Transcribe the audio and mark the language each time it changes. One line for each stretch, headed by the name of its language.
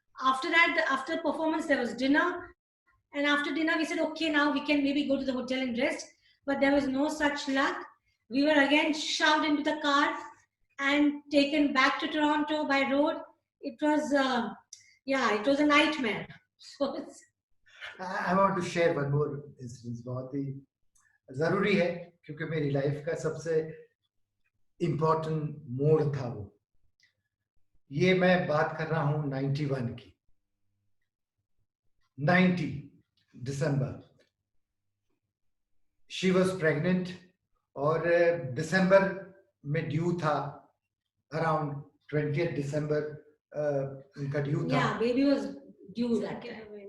English: After that, after performance, there was dinner, and after dinner, we said, okay, now we can maybe go to the hotel and rest. But there was no such luck. We were again shoved into the car and taken back to Toronto by road. It was, it was a nightmare. So I want to share one more instance.
Hindi: बहुत ही जरूरी है क्योंकि मेरी life का सबसे important मोड़ था वो. ये मैं बात कर रहा हूँ 91 की. 90 दिसंबर.
English: she was pregnant
Hindi: और दिसंबर में ड्यू था. अराउंड 20 दिसंबर उनका ड्यू था.
English: Yeah, baby was due that time.